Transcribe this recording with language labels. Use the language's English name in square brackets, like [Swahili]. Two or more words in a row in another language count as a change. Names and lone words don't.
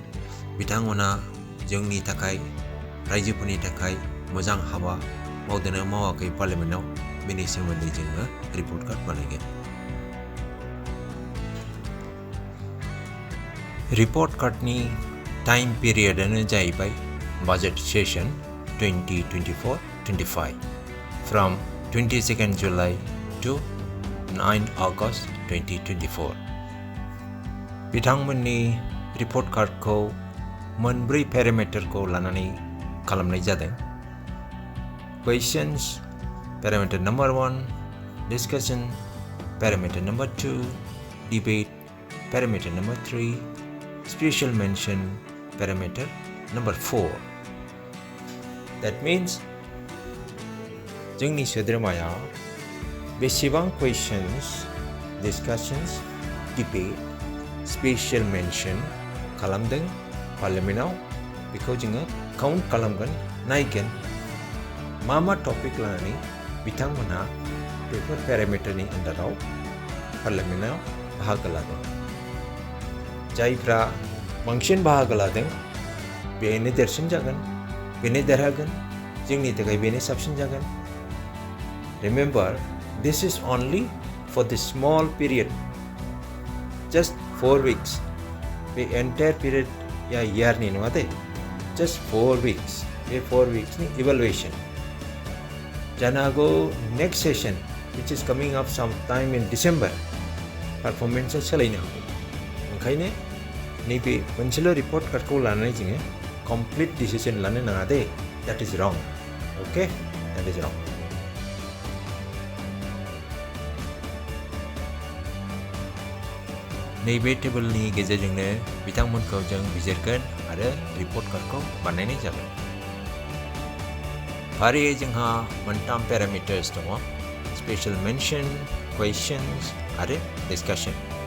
[Bodo] बिथांमोना जोंनि थाखाय रायजोफोरनि थाखाय मोजां हाबा मावदोंना मावाखै पार्लियामेन्टआव बेनि सोमोन्दै जोङो रिपर्ट कार्ड बानायगोन। रिपोर्ट कार्डनि टाइम पिरियडआनो जाहैबाय [English] budget session 2024-25 from 22nd July to 9 August 2024। [Bodo] बिथांमोननि रिपोर्ट कार्डखौ मोनब्रै पेरामिटारखौ लानानै खालामनाय जादों। [English] questions parameter number 1, discussion parameter number 2, debate parameter number 3, special mention parameter number 4. That means [Bodo] जोंनि सोद्रोमाया बेसेबां [English] questions, discussions, debate, special mention [Bodo] खालामदों पार्लियामेन्टआव बेखौ जोङो काउन्ट खालामगोन, नायगोन मा टपिक लानानै बिथांमोनहा बेफोर पेरामिटारनि आन्दाराव पार्लियामेन्टआव बाहागो लादों। जायफ्रा बांसिन बाहागो लादों बेनो देरसिन जागोन, बेनो देरहागोन, जोंनि थाखाय बेनो साबसिन जागोन। [English] Remember, this is only for the small period, just 4 weeks. The entire period या yearनि [Bodo] नङा दे, [English] just 4 weeks. बे 4 weeks नि evaluation. [Bodo] जानो हागौ [English] next session, which is coming up sometime in December, performance [Bodo] सोलायनो हागौ। ओंखायनो नैबे मोनसेल' रिपर्ट कार्डखौ लानानै जोङो [English] complete decision [Bodo] लानो नाङा दे। That is wrong. Okay? That is wrong. नैबे टेबोलनि गेजेरजोंनो बिथांमोनखौ जों बिजिरगोन आरो रिपर्ट कार्डखौ बानायनाय जागोन। फारियै जोंहा मोनथाम पेरामिटार्स दङ, [English] special mention, [Bodo] क्वेश्चन्स आरो डिस्काशन।